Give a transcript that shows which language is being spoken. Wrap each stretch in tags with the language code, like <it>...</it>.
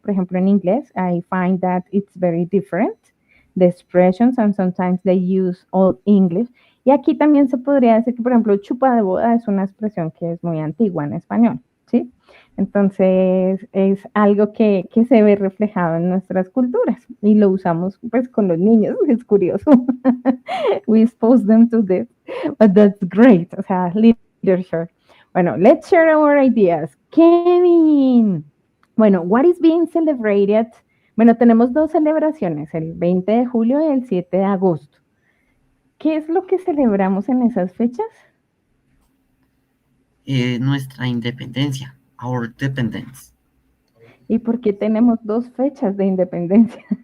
<es>Por ejemplo, en inglés,</es> <en>I find that it's very different, the expressions, and sometimes they use Old English.</en> <es>Y aquí también se podría decir que, por ejemplo, chupa de boda es una expresión que es muy antigua en español, ¿sí? Entonces, es algo que se ve reflejado en nuestras culturas y lo usamos pues con los niños, es curioso.</es> <en>We expose them to this, but that's great.</en> <es>O sea,</es> <en>literature. Bueno, let's share our ideas. Kevin. Bueno, what is being celebrated?</en> <es>Bueno, tenemos dos celebraciones, el 20 de julio y el 7 de agosto. ¿Qué es lo que celebramos en esas fechas? nuestra independencia,</es> <en>our dependence.</en> <es>¿Y por qué tenemos dos fechas de independencia?</es>